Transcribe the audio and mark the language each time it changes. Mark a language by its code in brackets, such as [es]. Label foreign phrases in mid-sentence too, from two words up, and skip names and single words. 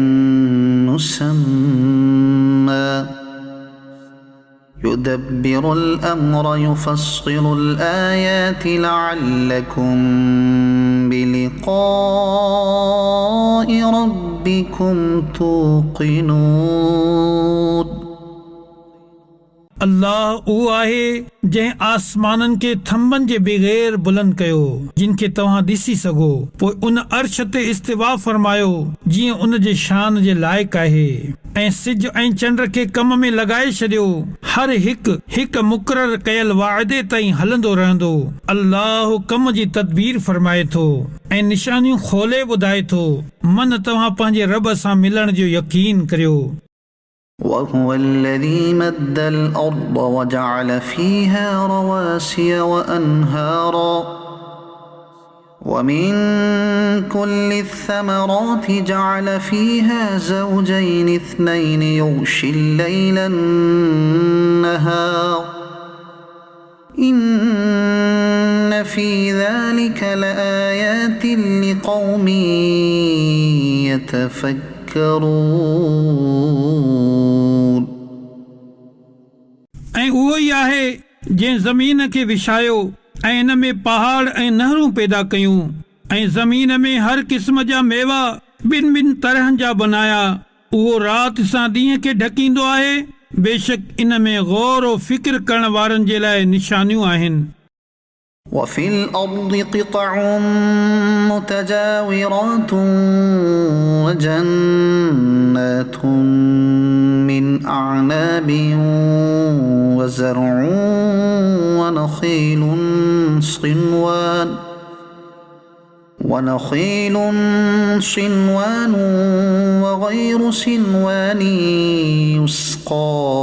[ar] مسمى يدبر الأمر يفصل الآيات لعلكم بلقاء ربكم توقنون [sd] अल्लाह उहो आहे जंहिं आसमाननि खे थंभनि जे बग़ैर बुलंद कयो जिन खे तव्हां ॾिसी सघो, पोइ उन अर्श ते इस्तिवा फरमायो जीअं उन जे शान जे लाइक़ आहे, ऐं सिज ऐं चंड खे कम में लॻाए छॾियो। हर हिकु मुक़रर कयल वाइदे ताईं हलंदो रहंदो। अल्लाह कम जी तदबीर फरमाए थो ऐं निशानियूं खोले ॿुधाए थो। मन तव्हां पंहिंजे रब सां मिलण जो यकीन करियो। [ar] وهو الذي مد الأرض وجعل فيها رواسي وأنهارا ومن كل الثمرات جعل فيها زوجين اثنين يغشي الليل النهار إن في ذلك لآيات لقوم يتفكرون [sd] ऐं उहो ई आहे जंहिं ज़मीन खे विछायो ऐं इन में पहाड़ ऐं नहरूं पैदा कयूं ऐं ज़मीन में हर क़िस्म जा मेवा ॿिन तरहनि जा बनाया। उहो राति सां ॾींहं खे ढकींदो आहे। बेशक इन में गौर और फिक्र करण वारनि जे लाइ निशानियूं आहिनि। [ar] وفي الأرض قطع متجاورات وجنات من أعناب وزرع ونخيل صنوان وغير صنوان يسقى